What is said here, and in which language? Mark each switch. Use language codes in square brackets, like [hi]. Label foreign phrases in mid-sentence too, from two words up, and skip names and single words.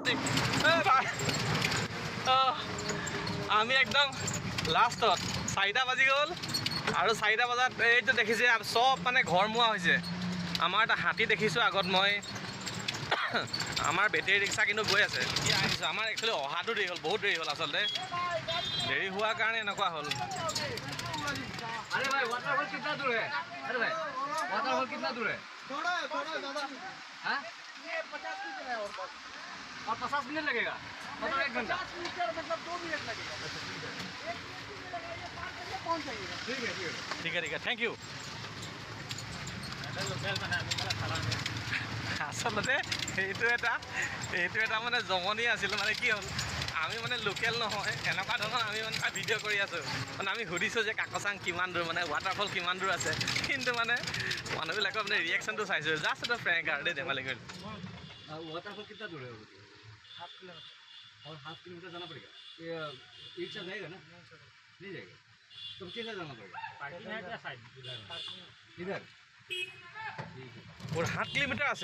[as] আমি একদম লাষ্টত 4টা বাজি গ'ল আৰু 4টা বজাত এইটো দেখিছে চব মানে ঘৰমুৱা হৈছে। আমাৰ এটা হাতী দেখিছোঁ আগত, মই আমাৰ বেটেৰী ৰিক্সা কিন্তু গৈ আছে। এতিয়া আহিছোঁ, আমাৰ একচুৱেলি অহাটো দেৰি হ'ল, বহুত দেৰি হ'ল। আচলতে দেৰি হোৱাৰ কাৰণে এনেকুৱা হ'ল। [hi] और 50 मिनट लगेगा, मतलब 1 घंटा, 50 मीटर मतलब 2 मिनट लगेगा, 1 किलोमीटर पहुंच जाएगा। ठीक है ठीक है ठीक है, [en] thank you. [as] আচলতে এইটো এটা মানে জমনি আছিল। মানে কি হ'ল, আমি মানে লোকেল নহয়, এনেকুৱা ধৰণৰ আমি মানে ভিডিঅ' কৰি আছোঁ। মানে আমি সুধিছোঁ যে কাকচাং কিমান দূৰ, মানে ৱাটাৰফল কিমান দূৰ আছে, কিন্তু মানে মানুহবিলাকৰ মানে ৰিয়েকশ্যনটো চাইছোঁ। জাষ্ট এটা প্ৰেংক আৰু দেই, ধেমালি কৰিলোঁ। [hi] वाटरफॉल कितना दूर है? 7 किलोमीटर। और 7 किलोमीटर जाना पड़ेगा। ये रिक्शा जाएगा ना? नहीं जाएगा। तो कैसे जाना पड़ेगा? इधर और 7 किलोमीटर আছে।